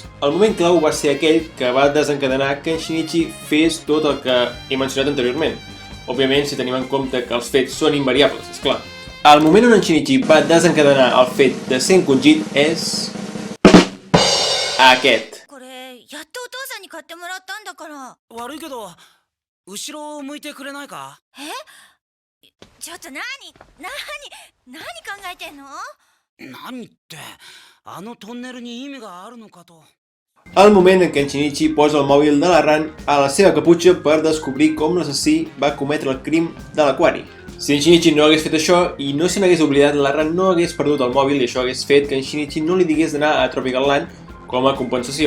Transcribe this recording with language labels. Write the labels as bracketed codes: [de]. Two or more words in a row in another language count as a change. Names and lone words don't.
[ca] El moment clau va ser aquell que va desencadenar que en Shinichi fes tot el que he mencionat anteriorment. Òbviament, si tenim en compte que els fets són invariables, esclar. El moment on en Shinichi va desencadenar el fet de ser encongit és... aquest. [ja] これやっとお父さんに買ってもらったんだから。悪いけど後ろを向いてくれないか。ちょっと何考えてんの？何ってあのトンネルに意味があるのかと。 [ca] El moment en què en Shinichi posa el mòbil de la Ran a la seva caputxa per descobrir com l'assassí va cometre el crim de l'aquari. Si en Shinichi no hagués fet això i no se n'hagués oblidat, la Ran no hagués perdut el mòbil i això hagués fet que en Shinichi no li digués d'anar a Tropical Land com a compensació.